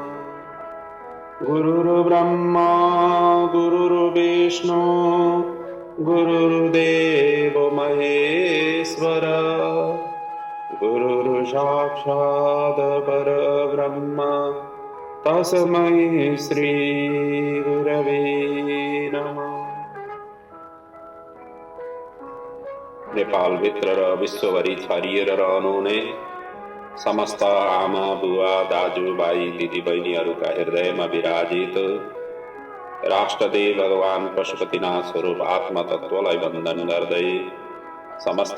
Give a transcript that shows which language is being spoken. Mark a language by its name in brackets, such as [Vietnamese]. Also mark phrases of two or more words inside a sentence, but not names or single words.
[Sanskrit] गुरुर्ब्रह्मा गुरुर्विष्णु गुरुर्देवो महेश्वर गुरुर्साक्षात् परब्रह्म तस्मै श्री गुरवे नमः। [Nepali] नेपाल भित्र र विश्वभरि छरिएर रहनुहुने समस्त आमा बुवा दाजुभाइ दिदीबहिनीहरूका हृदयमा विराजित राष्ट्रदेव भगवान पशुपतिनाथ स्वरूप आत्मतत्त्वलाई वन्दन गर्दै समस्त